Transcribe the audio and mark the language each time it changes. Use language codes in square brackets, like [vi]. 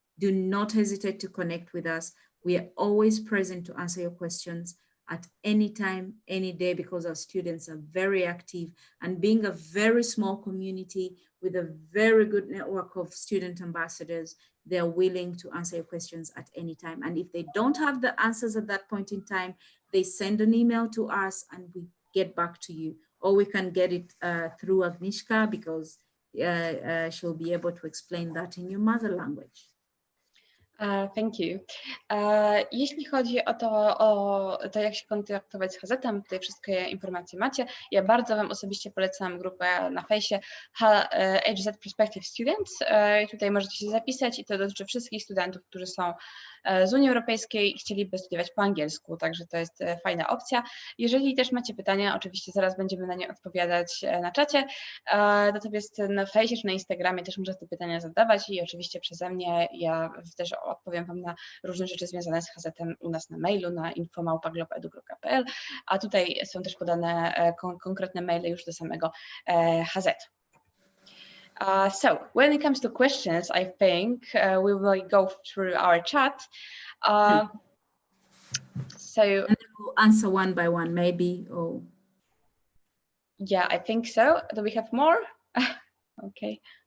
[en] Do not hesitate to connect with us. We are always present to answer your questions at any time, any day, because our students are very active, and being a very small community with a very good network of student ambassadors, they're willing to answer your questions at any time. And if they don't have the answers at that point in time, they send an email to us and we get back to you. Or we can get it through Agnieszka, because she'll be able to explain that in your mother language. Thank you. [pl] Jeśli chodzi o to, jak się kontaktować z HZ-em, tutaj wszystkie informacje macie. Ja bardzo Wam osobiście polecam grupę na fejsie HZ Prospective Students. Tutaj możecie się zapisać i to dotyczy wszystkich studentów, którzy są z Unii Europejskiej i chcieliby studiować po angielsku, także to jest fajna opcja. Jeżeli też macie pytania, oczywiście zaraz będziemy na nie odpowiadać na czacie, natomiast na fejsie czy na Instagramie też możecie te pytania zadawać i oczywiście przeze mnie ja też odpowiem Wam na różne rzeczy związane z HZ-em u nas na mailu, na info@globeedu.pl, a tutaj są też podane konkretne maile już do samego HZ. [en] So when it comes to questions, I think we will go through our chat. So and we'll answer one by one, maybe. Or yeah, I think so. Do we have more? Okay.